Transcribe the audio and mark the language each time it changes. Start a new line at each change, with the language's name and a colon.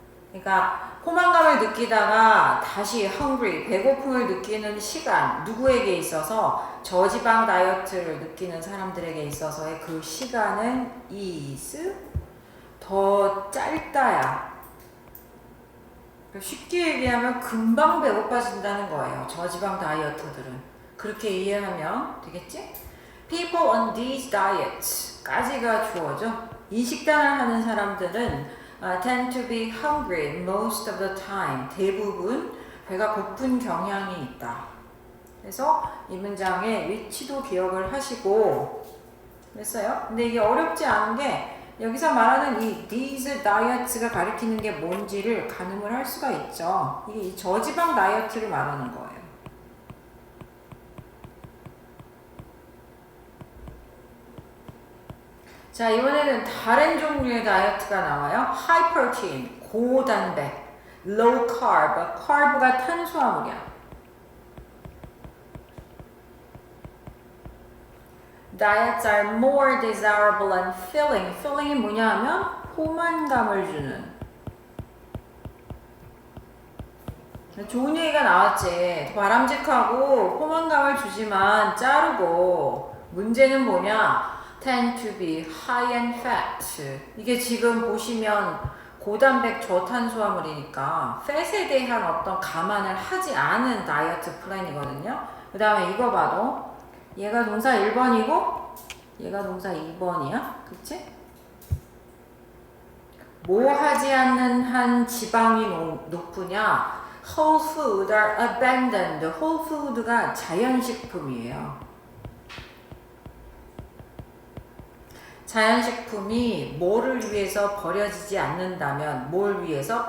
Korean: 그러니까 포만감을 느끼다가 다시 hungry, 배고픔을 느끼는 시간, 누구에게 있어서 저지방 다이어트를 느끼는 사람들에게 있어서의 그 시간은 is 더 짧다야. 쉽게 얘기하면 금방 배고파진다는 거예요. 저지방 다이어터들은. 그렇게 이해하면 되겠지?
English: People on these diets
Korean: 까지가 주어져. 이 식단을 하는 사람들은
English: tend to be hungry most of the time.
Korean: 대부분 배가 고픈 경향이 있다. 그래서 이 문장의 위치도 기억을 하시고 됐어요? 근데 이게 어렵지 않은 게 여기서 말하는 이
English: these diets
Korean: 가 가리키는 게 뭔지를 가늠을 할 수가 있죠. 이게 이 저지방 다이어트를 말하는 거예요. 자, 이번에는 다른 종류의 다이어트가 나와요.
English: High protein,
Korean: 고단백,
English: low carb, carb가
Korean: 탄수화물이야.
English: Diets are more desirable and filling.
Korean: filling이 뭐냐 하면 포만감을 주는. 좋은 얘기가 나왔지. 바람직하고 포만감을 주지만 자르고 문제는 뭐냐?
English: tend to be high in fat.
Korean: 이게 지금 보시면 고단백 저탄수화물이니까 fat에 대한 어떤 감안을 하지 않은 다이어트 플랜이거든요. 그 다음에 이거 봐도 얘가 동사 1번이고 얘가 동사 2번이야. 그치? 뭐 하지 않는 한 지방이 높으냐?
English: Whole food are abandoned.
Korean: Whole food가 자연식품이에요. 자연식품이 뭐를 위해서 버려지지 않는다면 뭘 위해서?